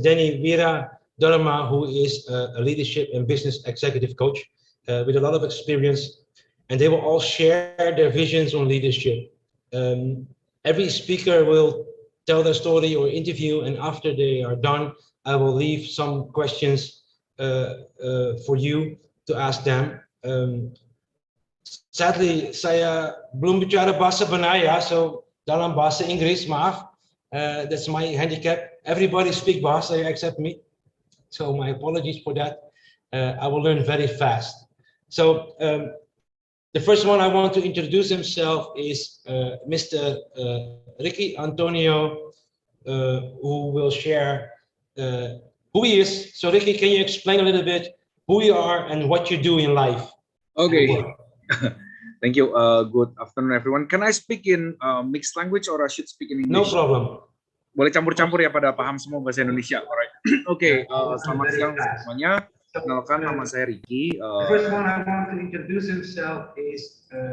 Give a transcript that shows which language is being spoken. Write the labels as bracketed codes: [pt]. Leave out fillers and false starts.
[en] Danny Vira Dharma, who is a leadership and business executive coach with a lot of experience. And they will all share their visions on leadership. Every speaker will tell their story or interview, and after they are done, I will leave some questions for you to ask them. Sadly, [id] saya belum bicara bahasa Benaya, [en] so [id] dalam bahasa Inggris, maaf. [en] That's my handicap. Everybody speaks bahasa except me. So my apologies for that. I will learn very fast. So the first one I want to introduce himself is Mr. Ricky Antonio, who will share who he is. So Ricky, can you explain a little bit who you are and what you do in life? Okay. Thank you. Good afternoon, everyone. Can I speak in mixed language or I should speak in English? No problem. [id] Boleh campur-campur ya, pada paham semua bahasa Indonesia. [en] Alright. [id] Oke, selamat siang semuanya. Kenalkan, nama saya Ricky. [en] The first one I want to introduce himself is